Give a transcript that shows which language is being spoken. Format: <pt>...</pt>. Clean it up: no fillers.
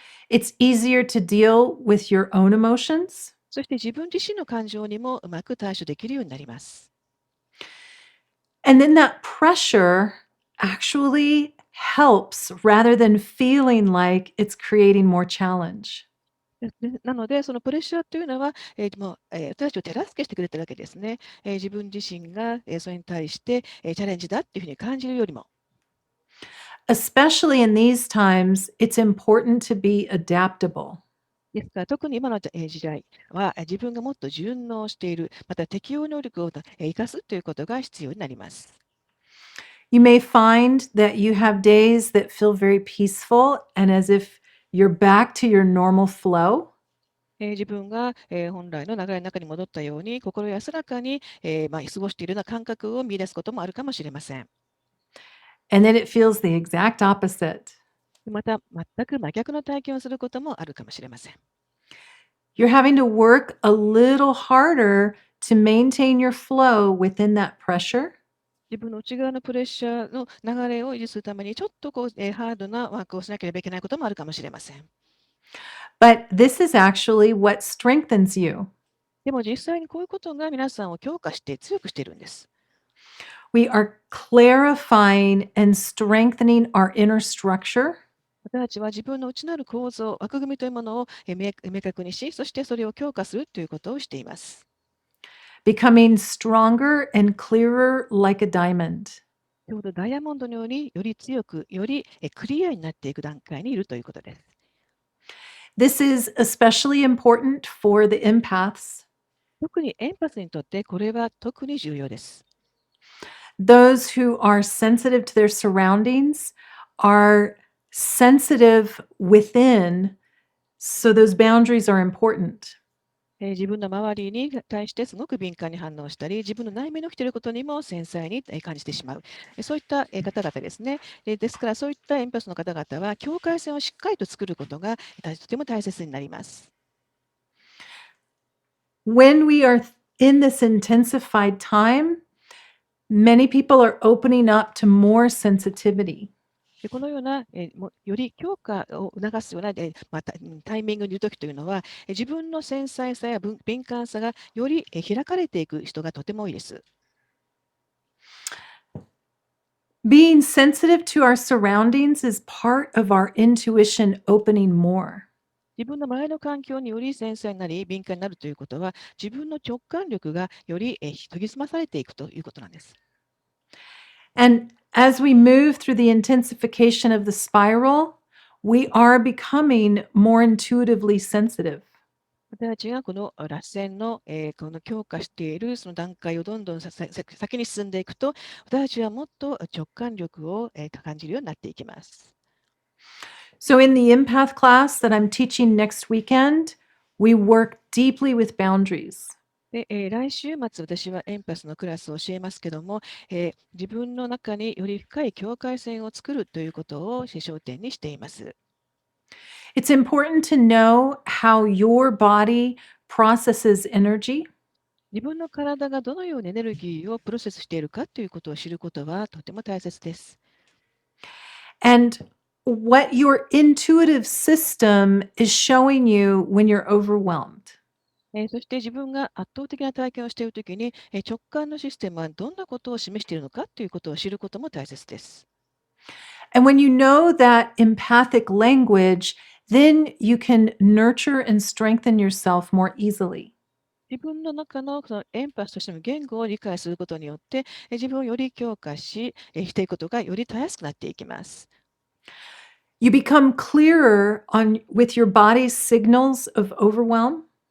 <en>It's easier to deal with your own emotions.</en> <ja>そして自分自身の感情にもうまく対処できるようになります。</ja> <en>And then that pressure actually helps rather than feeling like it's creating more challenge.</en> <ja>なので、そのプレッシャーというのは、もう私たちを手助けしてくれてるわけですね。自分自身がそれに対してチャレンジだっていうふうに感じるよりも、</ja> <en>Especially in these times, it's important to be adaptable.</en> <ja>ですから特に今の時代は自分がもっと順応している、また適応能力を生かすということが必要になります。</ja> <en>You may find that you have days that feel very peaceful and as if you're back to your normal flow.</en> <ja>自分が、本来の流れの中に戻ったように、心安らかに、過ごしているような感覚を見出すこともあるかもしれません。</ja> <en>And then it feels the exact opposite.</en> <ja>また、全く真逆の体験をすることもあるかもしれません。</ja> <en>You're having to work a little harder to maintain your flow within that pressure.</en> <ja>自分の内側のプレッシャーの流れを維持するために、ちょっとハードなワークをしなければいけないこともあるかもしれません。</ja> <en>But this is actually what strengthens you.</en> <ja>でも実際にこういうことが皆さんを強化して強くしているんです。</ja> <en>We are clarifying and strengthening our inner structure.</en> <ja>私たちは自分の内なる構造、枠組みというものを明確にし、そしてそれを強化するということをしています。</ja> <en>Becoming stronger and clearer like a diamond.</en> <ja>ちょうどダイヤモンドのようにより強く、よりクリアになっていく段階にいるということです。</ja> <en>This is especially important for the empaths,</en> <ja>特にエンパスにとってこれは特に重要です。</ja> <en>those who are sensitive to their surroundings are sensitive within, so those boundaries are important.</en> <ja>自分の周りに対してすごく敏感に反応したり、自分の内面に起きていることにも繊細に感じてしまう。そういった方々ですね。ですから、そういったエンパスの方々は、境界線をしっかりと作ることがとても大切になります。</ja> <en>When we are in this intensified time, many people are opening up to more sensitivity.</en> <ja>でこのような、より強化を促すような、タイミングにいるときというのは、自分の繊細さや敏感さがより開かれていく人がとても多いです。</ja> <en>Being sensitive to our surroundings is part of our intuition opening more.</en> <ja>自分の周りの環境により繊細になり、敏感になるということは、自分の直感力がより研ぎ澄まされていくということなんです。</ja> <en>And as we move through the intensification of the spiral, we are becoming more intuitively sensitive.</en> <ja>私たちがこの螺旋の、この強化しているその段階をどんどん先に進んでいくと、私たちはもっと直感力を、感じるようになっていきます。</ja> <en>So, in the empath class that I'm teaching next weekend, we work deeply with boundaries.</en> <ja>で来週末、私はエンパスのクラスを教えますけども、自分の中により深い境界線を作るということを焦点にしています。</ja> <en>It's important to know how your body processes energy.</en> <ja>自分の体がどのようにエネルギーをプロセスしているかということを知ることはとても大切です。</ja> <en>And what your intuitive system is showing you when you're overwhelmed.</en> <ja>そして自分が圧倒的な体験をしているときに、直感のシステムはどんなことを示しているのかということを知ることも大切です。</ja> <en>And when you know that empathic language, then you can nurture and strengthen yourself more easily.</en> <ja>自分の中のそのエンパスとしての言語を理解することによって、自分をより強化していくことがよりたやすくなっていきます。</ja> <en>You become clearer with your body's signals of overwhelm.</en>